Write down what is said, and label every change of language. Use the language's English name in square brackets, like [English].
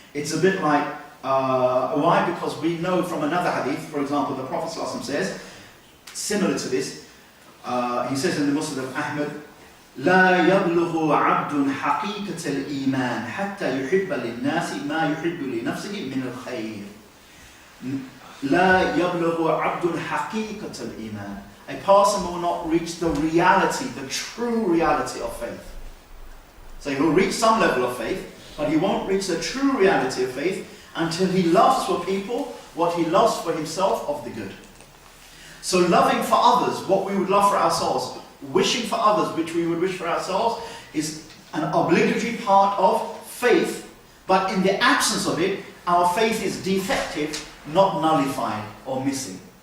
[English] It's a bit like, why? Because we know from another hadith, for example, the Prophet ﷺ says, similar to this, he says in the Musnad of Ahmad, [Arabic] لا يبلغ عبد حقيقة الإيمان حتى يحب للناس ما يحب لنفسه من الخير. لا يبلغ عبد حقيقة الإيمان. [English] A person will not reach the reality, the true reality of faith. So he will reach some level of faith, but he won't reach the true reality of faith until he loves for people what he loves for himself of the good. So loving for others what we would love for ourselves, wishing for others which we would wish for ourselves, is an obligatory part of faith, but in the absence of it, our faith is defective, not nullified or missing.